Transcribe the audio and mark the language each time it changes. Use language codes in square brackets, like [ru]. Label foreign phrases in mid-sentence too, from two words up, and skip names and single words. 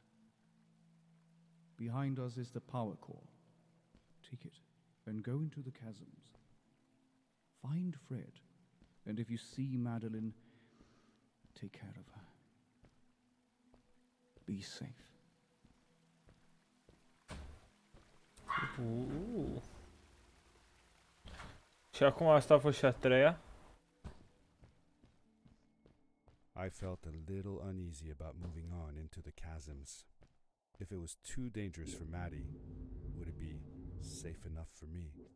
[en] Behind us is the power core. Take it and go into the chasms. Find Fred, and if you see Madeline, take care of her. Be safe. [ro] Și acum asta a fost și a treia. [en] I felt a little uneasy about moving on into the chasms. If it was too dangerous for Maddie, would it be safe enough for me?